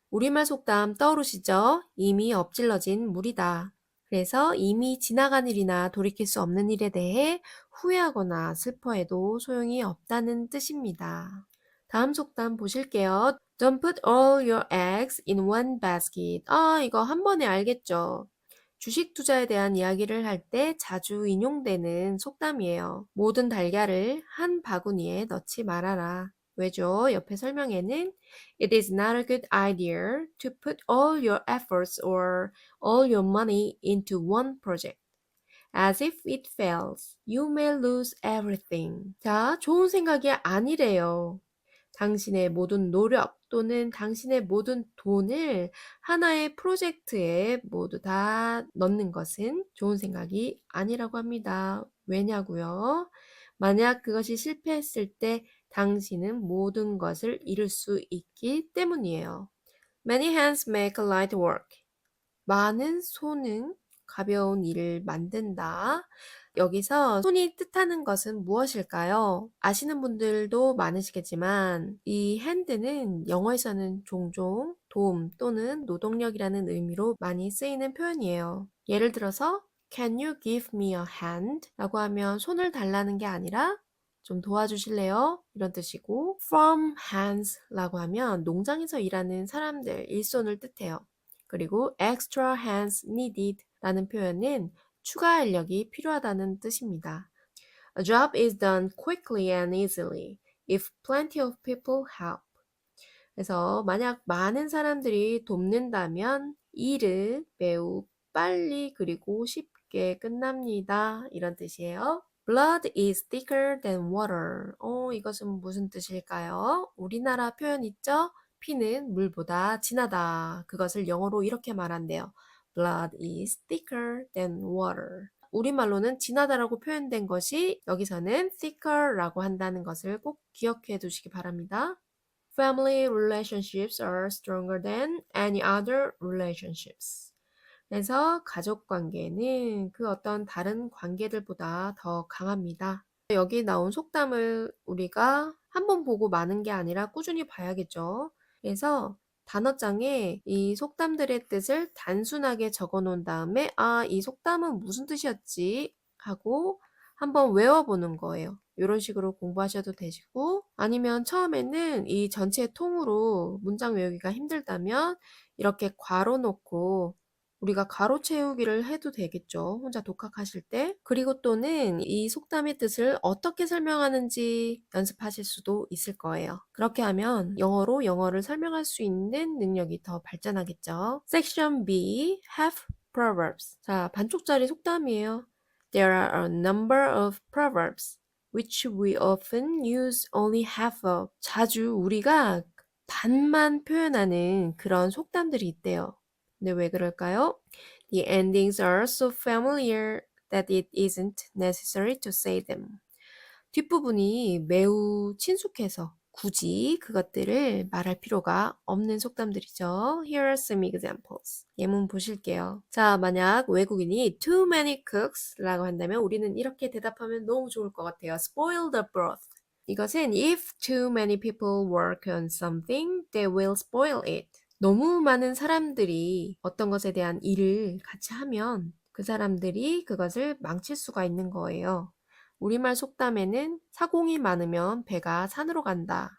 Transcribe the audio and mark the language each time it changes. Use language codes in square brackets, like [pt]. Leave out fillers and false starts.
[ko] 우리말 속담 떠오르시죠? 이미 엎질러진 물이다. 그래서 이미 지나간 일이나 돌이킬 수 없는 일에 대해 후회하거나 슬퍼해도 소용이 없다는 뜻입니다. 다음 속담 보실게요. [en] Don't put all your eggs in one basket. [ko] 아, 이거 한 번에 알겠죠? 주식 투자에 대한 이야기를 할 때 자주 인용되는 속담이에요. 모든 달걀을 한 바구니에 넣지 말아라. 왜죠? 옆에 설명에는 [en] It is not a good idea to put all your efforts or all your money into one project. As if it fails, you may lose everything. [ko] 자, 좋은 생각이 아니래요. 당신의 모든 노력 또는 당신의 모든 돈을 하나의 프로젝트에 모두 다 넣는 것은 좋은 생각이 아니라고 합니다. 왜냐고요? 만약 그것이 실패했을 때 당신은 모든 것을 잃을 수 있기 때문이에요. [en] Many hands make light work. [ko] 많은 손은 가벼운 일을 만든다. 여기서 손이 뜻하는 것은 무엇일까요? 아시는 분들도 많으시겠지만 이 hand는 영어에서는 종종 도움 또는 노동력이라는 의미로 많이 쓰이는 표현이에요. 예를 들어서 [en] Can you give me a hand? [ko] 라고 하면 손을 달라는 게 아니라 좀 도와주실래요? 이런 뜻이고 From hands 라고 하면 농장에서 일하는 사람들, 일손을 뜻해요. 그리고 [en] extra hands needed [ko] 라는 표현은 추가 인력이 필요하다는 뜻입니다. [en] A job is done quickly and easily if plenty of people help. [ko] 그래서 만약 많은 사람들이 돕는다면 일은 매우 빨리 그리고 쉽게 끝납니다. 이런 뜻이에요. [en] Blood is thicker than water. [ko] 이것은 무슨 뜻일까요? 우리나라 표현 있죠? 피는 물보다 진하다. 그것을 영어로 이렇게 말한대요. [en] Blood is thicker than water. [ko] 우리말로는 진하다라고 표현된 것이 여기서는 thicker라고 한다는 것을 꼭 기억해 두시기 바랍니다. [en] Family relationships are stronger than any other relationships. [ko] 그래서 가족 관계는 그 어떤 다른 관계들보다 더 강합니다. 여기 나온 속담을 우리가 한 번 보고 마는 게 아니라 꾸준히 봐야겠죠. 그래서 단어장에 이 속담들의 뜻을 단순하게 적어 놓은 다음에 아, 이 속담은 무슨 뜻이었지? 하고 한번 외워보는 거예요. 이런 식으로 공부하셔도 되시고 아니면 처음에는 이 전체 통으로 문장 외우기가 힘들다면 이렇게 괄호 놓고 우리가 가로 채우기를 해도 되겠죠. 혼자 독학하실 때. 그리고 또는 이 속담의 뜻을 어떻게 설명하는지 연습하실 수도 있을 거예요. 그렇게 하면 영어로 영어를 설명할 수 있는 능력이 더 발전하겠죠. [en] Section B, Half Proverbs. [ko] 자, 반쪽짜리 속담이에요. [en] There are a number of proverbs which we often use only half of. [ko] 자주 우리가 반만 표현하는 그런 속담들이 있대요. 근데 왜 그럴까요? [en] The endings are so familiar that it isn't necessary to say them. [ko] 뒷부분이 매우 친숙해서 굳이 그것들을 말할 필요가 없는 속담들이죠. [en] Here are some examples. [ko] 예문 보실게요. 자, 만약 외국인이 [en] too many cooks [ko] 라고 한다면 우리는 이렇게 대답하면 너무 좋을 것 같아요. [en] Spoil the broth. [ko] 이것은 [en] if too many people work on something, they will spoil it. [ko] 너무 많은 사람들이 어떤 것에 대한 일을 같이 하면 그 사람들이 그것을 망칠 수가 있는 거예요. 우리말 속담에는 사공이 많으면 배가 산으로 간다.